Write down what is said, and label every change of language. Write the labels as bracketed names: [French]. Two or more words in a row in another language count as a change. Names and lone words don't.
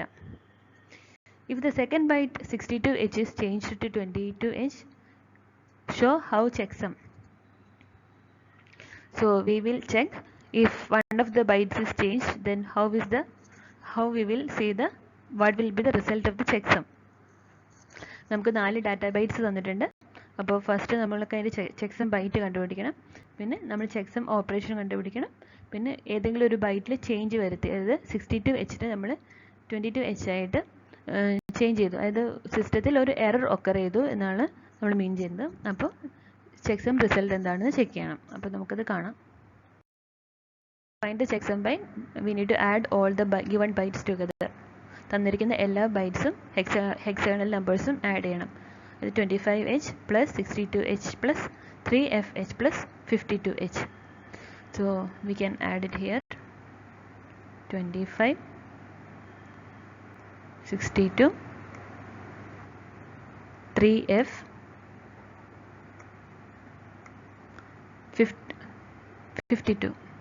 [English] If the second byte 62H is changed to 22H, show how checksum. So we will check if one of the bytes is changed, then how we will see what will be the result of the checksum. [Malayalam] നമുക്ക് 4 ഡാറ്റാ ബൈറ്റ്സ് തന്നിട്ടുണ്ട്. അപ്പോൾ ഫസ്റ്റ് നമ്മൾക്ക് അതിൻ്റെ [English] checksum byte [Malayalam] കണ്ടുപിടിക്കണം, പിന്നെ നമ്മൾ [English] checksum operation [Malayalam] കണ്ടുപിടിക്കണം, പിന്നെ ഏതെങ്കിലും ഒരു ബൈറ്റിൽ ചേഞ്ച് വരുത്തി, അതായത് 62H നമ്മൾ 22H ആയിട്ട് ചേഞ്ച് ചെയ്തു, അതായത് സിസ്റ്റത്തിൽ ഒരു [English] error occur [Malayalam] ചെയ്തു എന്നാണ് നമ്മൾ മീൻ ചെയ്യുന്നത്. അപ്പോൾ [English] checksum result [Malayalam] എന്താണെന്ന് ചെക്ക് ചെയ്യണം. അപ്പോൾ നമുക്കത് കാണാം. [English] Find the checksum byte, we need to add all the given bytes together. [Malayalam] തന്നിരിക്കുന്ന എല്ലാ ബൈറ്റ്സും [English] hexagonal numbers [Malayalam] ആഡ് ചെയ്യണം. അത് 25H plus 62H plus 3FH plus 52H. [English] So we can add it here: 25, 62, 3F, 52.